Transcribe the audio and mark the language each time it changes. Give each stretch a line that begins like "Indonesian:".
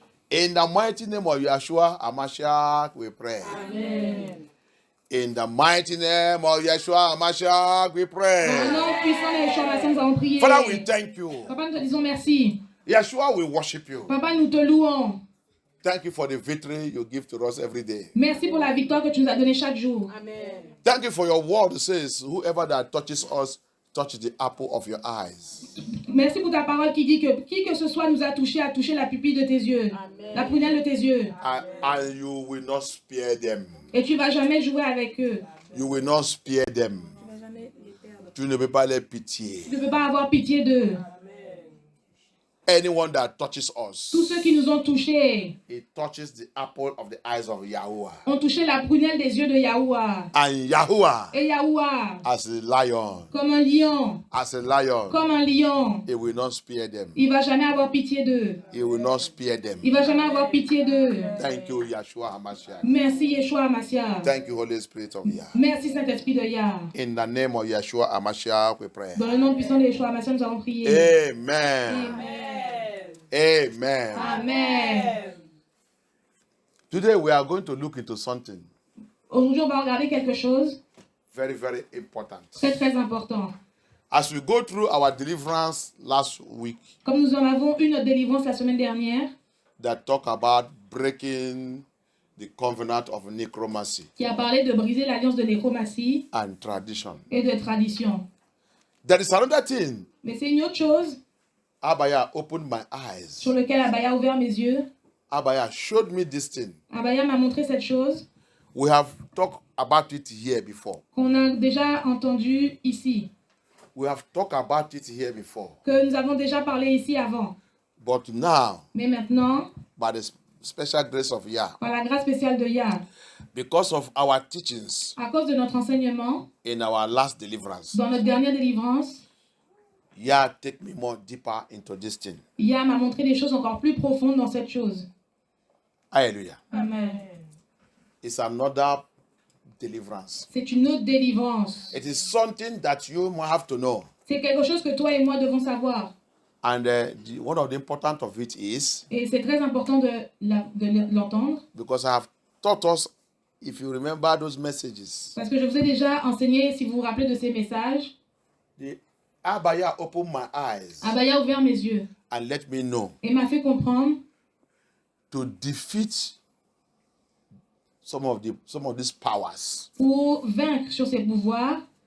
English: In the mighty name of Yeshua Hamashiach, we pray. In the mighty name of Yeshua Hamashiach, we
French: Au
English: pray.
French: nom puissant de Yeshua Hamashiach, nous allons prier.
English: Father, we thank you.
French: Papa, nous te disons merci.
English: Yeshua, we worship you.
French: Papa, nous te louons.
English: Thank you for the victory you give to us every day.
French: Merci pour la victoire que tu nous as donnée chaque jour.
English: Thank you for your word that says, whoever that touches us, touches the apple of your eyes.
French: Merci pour ta parole qui dit que qui que ce soit nous a touché la pupille de tes yeux, la prunelle de tes yeux.
English: And you will not spare them.
French: Et tu vas jamais jouer avec eux.
English: You will not spare them.
French: Tu ne peux pas les pitié. Tu ne peux pas avoir pitié d'eux.
English: Anyone that touches us,
French: Tous ceux qui nous ont touchés
English: it touches the apple of the eyes of Yahuwah.
French: ont touché la prunelle des yeux de Yahuwah.
English: And Yahuwah,
French: Et Yahuwah,
English: as a lion,
French: comme un lion, comme un lion,
English: he will not spare them.
French: il va jamais avoir pitié d'eux.
English: He will not spare them.
French: Il va jamais avoir pitié d'eux.
English: Thank you, Yeshua HaMashiach.
French: Merci Yeshua Hamashiach.
English: Thank you, Holy Spirit of Yah.
French: Merci Saint-Esprit de Yah.
English: In the name of Yeshua HaMashiach, we pray.
French: Dans le nom puissant de Yeshua Hamashiach, nous allons prier. Amen. Amen. Amen.
English: Today we are going to look into something
French: Aujourd'hui, on va regarder quelque chose
English: very, very important.
French: très très important.
English: As we go through our deliverance last week,
French: Comme nous en avons eu notre délivrance la semaine dernière,
English: that talk about breaking the covenant of necromancy
French: qui a parlé de briser l'alliance de nécromancie
English: and tradition.
French: et de tradition.
English: There is another thing.
French: Mais c'est une autre chose
English: Abaya opened my eyes.
French: sur laquelle Abaya a ouvert mes yeux.
English: Abaya showed me this thing.
French: Abaya m'a montré cette chose
English: We have talked about it here before.
French: qu'on a déjà entendue ici,
English: We have talked about it here before.
French: que nous avons déjà parlé ici avant.
English: But now,
French: Mais maintenant,
English: by the special grace of Yah,
French: par la grâce spéciale de Yah,
English: because of our teachings
French: à cause de notre enseignement,
English: in our last deliverance,
French: dans notre dernière délivrance,
English: Yah take me more deeper into this thing.
French: Yah m'a montré des choses encore plus profondes dans cette chose. Hallelujah. Amen.
English: It's another deliverance.
French: C'est une autre délivrance.
English: It is something that you might have to know.
French: C'est quelque chose que toi et moi devons savoir.
English: And one of the important of it is,
French: Et c'est très important de l'entendre.
English: because I have taught us, if you remember those messages,
French: Parce que je vous ai déjà enseigné, si vous vous rappelez de ces messages,
English: the Abaya opened my eyes
French: Abaya a ouvert mes yeux
English: and let me know
French: et m'a fait comprendre
English: to defeat some of these powers.
French: pour vaincre sur ses pouvoirs,